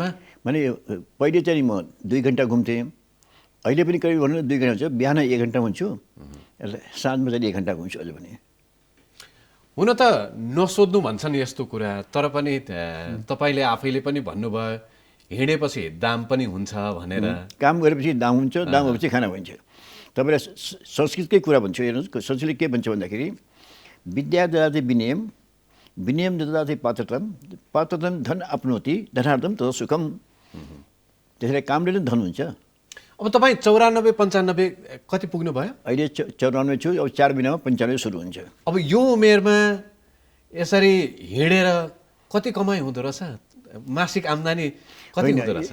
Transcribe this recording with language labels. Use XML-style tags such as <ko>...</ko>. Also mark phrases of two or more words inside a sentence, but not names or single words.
<ne>माने पहिले चाहिँ म 2 घन्टा घुम्थेँ अहिले पनि करिब भन्नु 2 घन्टा हुन्छ बिहान 1 घन्टा हुन्छु साँझमा चाहिँ 1 घन्टा घुम्छु अहिले पनि हुन त नसोध्नु भन्छन् यस्तो कुरा तर पनि तपाईँले आफैले पनि भन्नुभयो हिँडेपछि दाम पनि हुन्छ भनेर काम गरेपछि दाम हुन्छ दाम भएपछि खाना हुन्छ तपाईँलाई संस्कृतकै कुरा भन्छु हेर्नुहोस् संस्कृतले के भन्छ भन्दाखेरि</ne> <sa>विद्या ददाति विनयम विनयम ददाति पात्रतम पात्रतम धन अपनोति धनार्थम तथा सुखम</sa> <ne>त्यसैले कामले नै धन हुन्छ अब तपाईँ 94-95 कति पुग्नु भयो अहिले 94 छु अब 4 महिनामा 95 सुरु हुन्छ अब यो उमेरमा यसरी हिँडेर कति कमाइ हुँदो रहेछ मासिक आम्दानी कति हुँदो रहेछ</ne>